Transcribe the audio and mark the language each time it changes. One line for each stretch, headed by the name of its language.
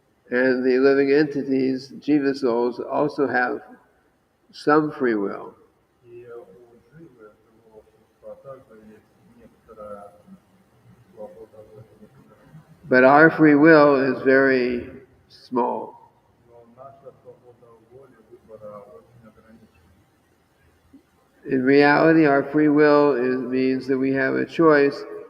English: and the living entities, jiva souls, also have some free will.
Russian: И у живого существа также есть некоторая свобода воли.
English: But our free will is very small.
Russian: Но наша свобода воли, выбора очень ограничена.
English: In reality, our free will means that we have a choice.